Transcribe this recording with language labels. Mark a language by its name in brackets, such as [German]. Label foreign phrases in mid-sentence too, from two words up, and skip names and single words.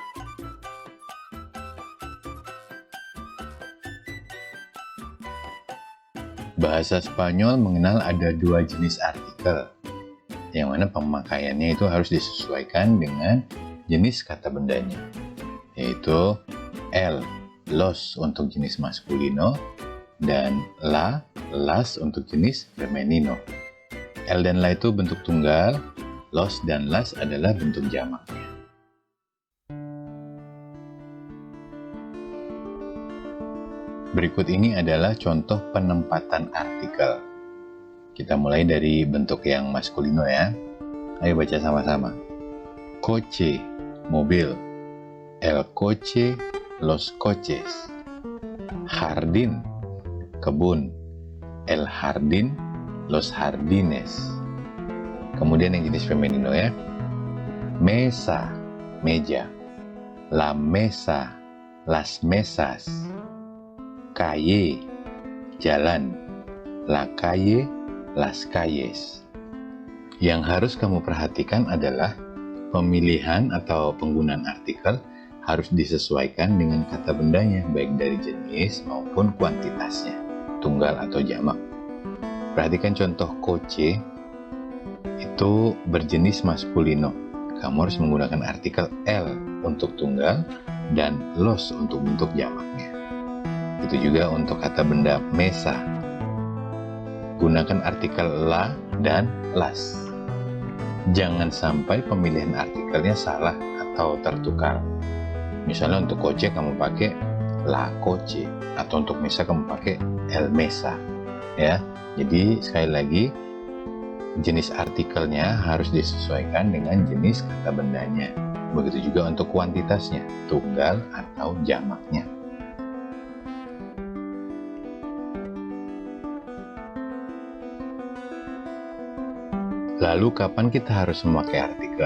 [Indonesian] Bahasa Spanyol mengenal ada dua jenis artikel, yang mana pemakaiannya itu harus disesuaikan dengan jenis kata bendanya, yaitu [Spanish] el, los [Indonesian] untuk jenis maskulino, dan [Spanish] la, las [Indonesian] untuk jenis femenino. El dan la itu bentuk tunggal, los dan las adalah bentuk jamaknya. Berikut ini adalah contoh penempatan artikel. Kita mulai dari bentuk yang maskulino ya. Ayo baca sama-sama. Coche, mobil. [Spanish] El coche, los coches. [Indonesian] Jardín, kebun. [Spanish] El jardín, los jardines. [Indonesian] Kemudian yang jenis femenino ya. Mesa, meja. [Spanish] La mesa, las mesas. [Indonesian] Calle, jalan. [Spanish] La calle, las calles. [Indonesian] Yang harus kamu perhatikan adalah pemilihan atau penggunaan artikel harus disesuaikan dengan kata bendanya, baik dari jenis maupun kuantitasnya, tunggal atau jamak. Perhatikan contoh coche, itu berjenis maskulino. Kamu harus menggunakan artikel el untuk tunggal dan los untuk bentuk jamaknya. Itu juga untuk kata benda mesa. Gunakan artikel la dan las. Jangan sampai pemilihan artikelnya salah atau tertukar. Misalnya untuk coche kamu pakai [Spanish] la coche, [Indonesian] atau untuk mesa kamu pakai [Spanish] el mesa. [Indonesian] Ya, jadi sekali lagi jenis artikelnya harus disesuaikan dengan jenis kata bendanya. Begitu juga untuk kuantitasnya, tunggal atau jamaknya. Lalu kapan kita harus memakai artikel?